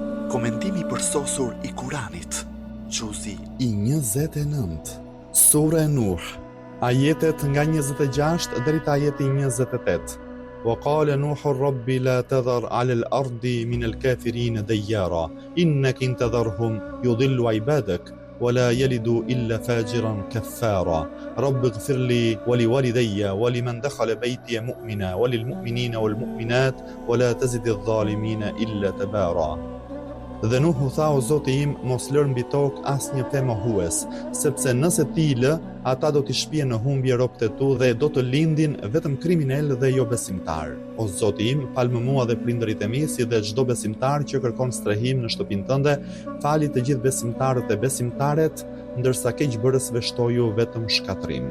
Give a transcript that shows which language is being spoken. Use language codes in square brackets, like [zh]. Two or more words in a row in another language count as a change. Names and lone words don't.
[sq] Komentimi përsosur i Kuranit. Xuzi i 29. Sura Nuh. Ajetet nga 26 deri te ajeti 28. [ar] وقال نوح رب لا تذر على الأرض من الكافرين ديارا إنك إن تذرهم يضل عبادك ولا يلد إلا فاجرا كفارا رب اغفر لي ولوالدي ولمن دخل بيتي مؤمنا وللمؤمنين والمؤمنات ولا تزد الظالمين إلا تبارا. [sq] Dhe Nuhu tha, o Zoti im, mos lër mbi tokë asnjë fe mohues, sepse nëse ti i lë, ata do t'i shpijnë në humbje robët e tu dhe do të lindin vetëm kriminal dhe jo besimtar. O Zoti im, fal më mua dhe prindërit e mi, si dhe çdo besimtar që kërkon strehim në shtëpinë tënde, fali të gjithë besimtarët e besimtaret, ndërsa keqbërësve shtoju vetëm shkatrim.